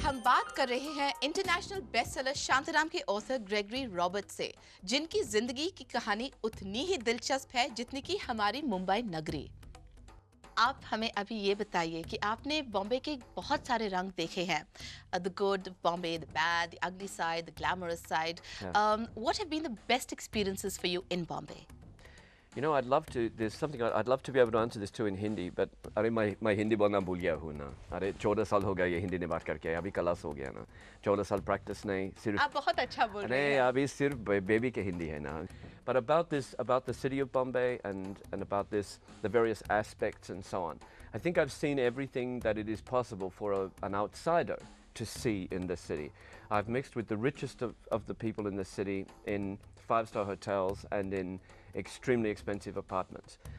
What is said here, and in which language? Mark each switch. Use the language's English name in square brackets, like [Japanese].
[Hindi] हम बात कर रहे हैं इंटरनेशनल बेस्टसेलर शांताराम के ऑथर ग्रेगरी रॉबर्ट से, जिनकी जिंदगी की कहानी उतनी ही दिलचस्प है जितनी कि हमारी मुंबई नगरी। आप हमें अभी ये बताइए कि आपने बॉम्बे के बहुत सारे रंग देखे हैं, [English] The good Bombay, the bad, the ugly side, the glamorous side. What have been the best experiences for you in Bombay? You know, I'd love to. There's something I'd love to be able to answer this too in Hindi, but [Hindi] अरे मैं हिंदी बोलना भूल गया हूँ ना। अरे 14 साल हो गए ये हिंदी में बात करके, अभी क्लास हो गया ना। 14 साल प्रैक्टिस नहीं, सिर्फ आप बहुत अच्छा बोल रहे हैं। नहीं, अभी सिर्फ बेबी के हिंदी है ना। [English] But about the city of Bombay and about the various aspects and so on. I think I've seen everything that it is possible for an outsider to see in the city. I've mixed with the richest of the people in the city in 5-star hotels and in extremely expensive apartments.